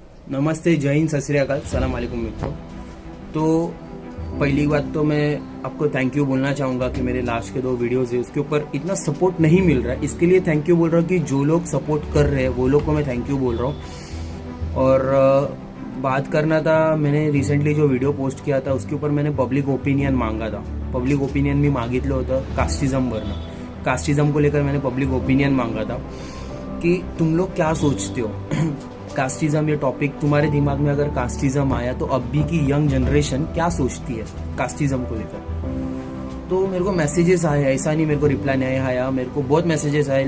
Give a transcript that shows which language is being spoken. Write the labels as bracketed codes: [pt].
[hi] नमस्ते, जय हिंद, सत श्री अकाल, सलाम वालेकुम मित्रों। तो पहली बात तो मैं आपको थैंक यू बोलना चाहूँगा कि मेरे लास्ट के 2 वीडियोस है उसके ऊपर इतना सपोर्ट नहीं मिल रहा है। इसके लिए थैंक यू बोल रहा हूँ कि जो लोग सपोर्ट कर रहे हैं वो लोग को मैं थैंक यू बोल रहा हूँ। और बात करना था, मैंने रिसेंटली जो वीडियो पोस्ट किया था उसके ऊपर मैंने पब्लिक ओपिनियन मांगा था। [mr] पब्लिक ओपिनियन मी मागितलं होतं कास्टिझमवरनं। [hi] कास्टिझम को लेकर मैंने पब्लिक ओपिनियन मांगा था कि तुम लोग क्या सोचते हो। कास्टिज्म ये टॉपिक तुम्हारे दिमाग में अगर कास्टिज्म आया तो अभी की यंग जनरेशन क्या सोचती है कास्टिज्म को लेकर। तो मेरे को मैसेजेस आए, ऐसा नहीं मेरे को रिप्लाई नहीं आया, मेरे को बहुत मैसेजेस आए।